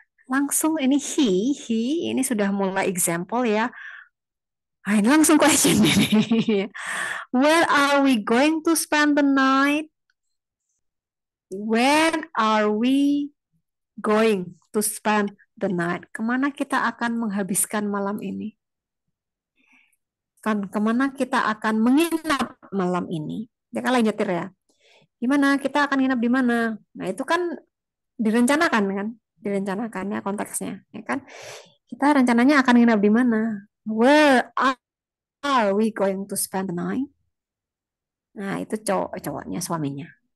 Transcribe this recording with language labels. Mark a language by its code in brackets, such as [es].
[id] Langsung ini he ini sudah mulai example ya. Nah, ini langsung question ini. [en] Where are we going to spend the night? When are we going to spend the night? [id] Kemana kita akan menghabiskan malam ini? Kemana kita akan menginap malam ini? Dia kan lagi nyetir ya. Gimana? Kita akan nginap di mana? Nah, itu kan direncanakan kan? Direncanakan ya konteksnya, ya kan? Kita rencananya akan nginap di mana? [en] Where are we going to spend the night? [id] Nah, itu cowoknya, suaminya.